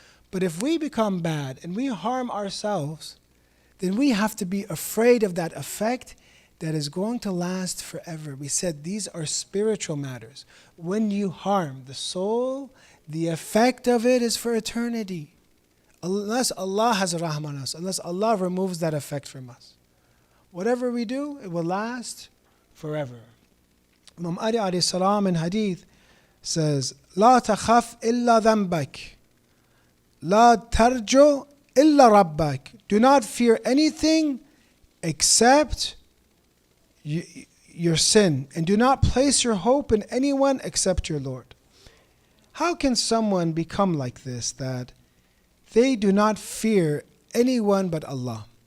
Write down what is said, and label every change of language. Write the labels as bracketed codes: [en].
[en] But if we become bad and we harm ourselves, then we have to be afraid of that effect that is going to last forever. We said these are spiritual matters. When you harm the soul, the effect of it is for eternity. Unless Allah has rahmah on us, unless Allah removes that effect from us. Whatever we do, it will last forever. Imam Ali alayhi salam in hadith says, [ar] لا تخف إلا ذنبك لا ترجو إلا ربك. [en] Do not fear anything except your sin, and do not place your hope in anyone except your Lord. How can someone become like this, that they do not fear anyone but Allah?